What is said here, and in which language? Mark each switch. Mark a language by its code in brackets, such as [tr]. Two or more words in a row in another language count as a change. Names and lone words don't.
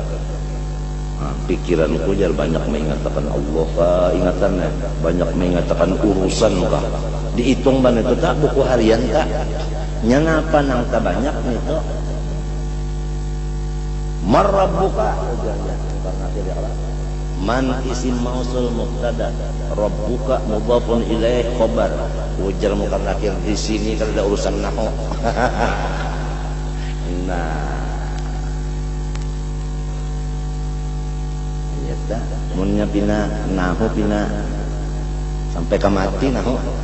[bjn] Pikiranku jar banyak mengatakan Allah ka, ingatannya banyak mengatakan urusan ka. Dihitung ban itu tak buku harian tak. Nya ngapa nang ta banyak itu? Marabbuka ujarnya karena tidak kalah. [ar] Man isim mausul mubtada, rabbuka mudhafun ilaih khabar. [bjn] Ujar mukan akhir di sini kalau ada urusan nahwu. Nah, ya dah, munnya pina nahwu pina sampai ke mati nahwu.